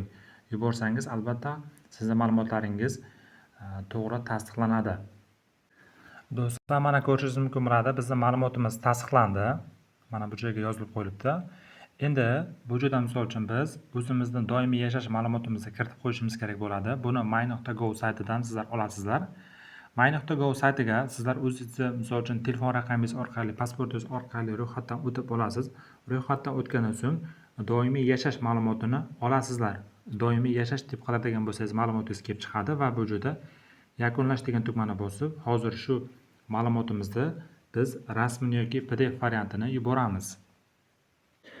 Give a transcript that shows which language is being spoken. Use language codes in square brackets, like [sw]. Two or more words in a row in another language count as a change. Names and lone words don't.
[uz] Yuborsangiz albatta sizning ma'lumotlaringiz to'g'ri tasdiqlanadi. Do'stlar, mana ko'rishingiz mumkin bo'ladi, bizning ma'lumotimiz tasdiqlandi. Mana bu joyga yozilib qo'yilibdi. Endi bu joyda misol uchun biz o'zimizning doimiy yashash ma'lumotimizni kiritib qo'yishimiz kerak bo'ladi. Buni my.go saytidan sizlar olasizlar. My.go saytiga sizlar o'zingizni misol uchun telefon raqamingiz orqali, pasportingiz orqali ro'yxatdan o'tib olasiz. Ro'yxatdan o'tgandan so'ng doimiy yashash ma'lumotini olasizlar. Doimiy yashash deb qiladigan bo'lsangiz ma'lumotingiz kelib chiqadi va bu joyda yakunlash degan tugmani bosib, hozir shu ma'lumotimizni biz rasmini yoki PDF variantini yuboramiz.